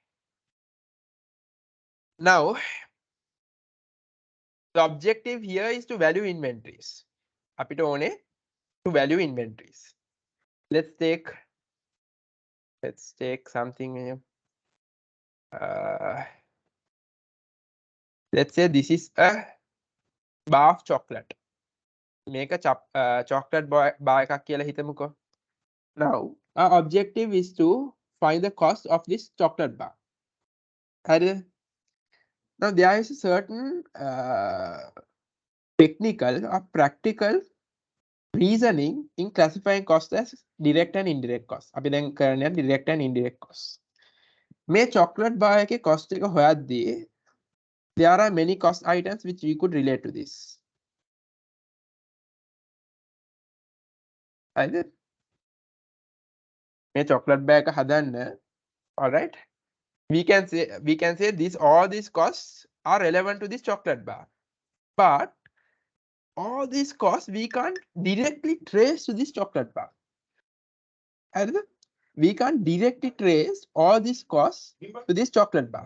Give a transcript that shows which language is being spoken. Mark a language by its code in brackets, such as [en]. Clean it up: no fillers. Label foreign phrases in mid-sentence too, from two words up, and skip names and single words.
[en] Now, the objective here is to value inventories. [si] අපිට ඕනේ [en] to value inventories. Let's take something. Let's say this is a bar of chocolate. Make a chocolate bar [si] එකක් කියලා හිතමුකෝ. [en] Now, our objective is to find the cost of this chocolate bar. Now, there is a certain technical or practical reasoning in classifying costs as direct and indirect costs. [si] අපි දැන් කරන්නේ [en] direct and indirect costs. [si] මේ chocolate bar එකේ cost එක හොයද්දී [en] there are many cost items which we could relate to this. [si] Either මේ [en] chocolate bar [si] එක හදන්න, [en] all right? We can say all these costs are relevant to this chocolate bar, but all these costs we can't directly trace to this chocolate bar. We can't directly trace all these costs to this chocolate bar.